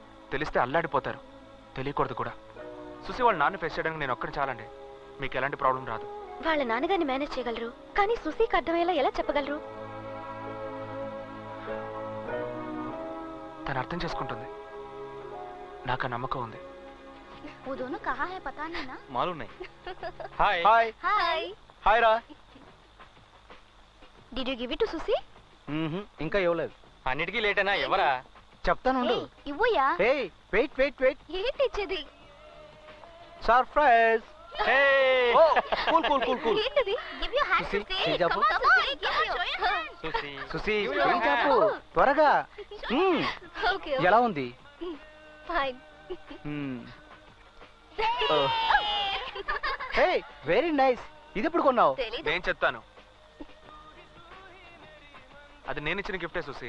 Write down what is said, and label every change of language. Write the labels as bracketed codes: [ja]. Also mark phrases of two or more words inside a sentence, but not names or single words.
[te] తెలిస్తే అల్లాడిపోతారు. తెలియకూడదు కూడా. సుశీ వాళ్ళ నాన్న ఫేస్ చేయడానికి నేను ఒక్కడిని చాలండి. మీకు ఎలాంటి ప్రాబ్లం రాదు. వాళ్ళ నాన్నగారిని మేనేజ్ చేయగలరు, కానీ సుశీకి అర్థమయ్యేలా ఎలా చెప్పగలరు? తను అర్థం చేసుకుంటుంది, నాకు ఆ నమ్మకం ఉంది. [hi] वो दोनों कहाँ है पता नहीं ना? [te] మాలు ఉన్నాయి. హాయ్ हाय హాయ్ రా. [en] did you give it to Sushi? [te] ఇంకా ఇవ్వలేదు. అన్నిటికీ లేటేనా? ఎవరా? చెప్తాను. ఇవ్వయా? హే [en] wait wait wait. [te] ఏంటి ఇచ్చేది? సర్ప్రైజ్. [en] hey oh cool cool cool cool. [te] ఏంటిది? [en] give you hand [te] సుశీ, సుశీ. చేయి చాపు. [en] Come on, give your hand. [te] సుశీ సుశీ ఏం చెప్పు త్వరగా. ఓకే ఎలా ఉంది? ఫైన్. [en] hey very nice. [te] ఇది ఎప్పుడు కొన్నావు? తెలీదు. నేను చెప్తాను. అది నేను ఇచ్చిన గిఫ్టే సుశీ.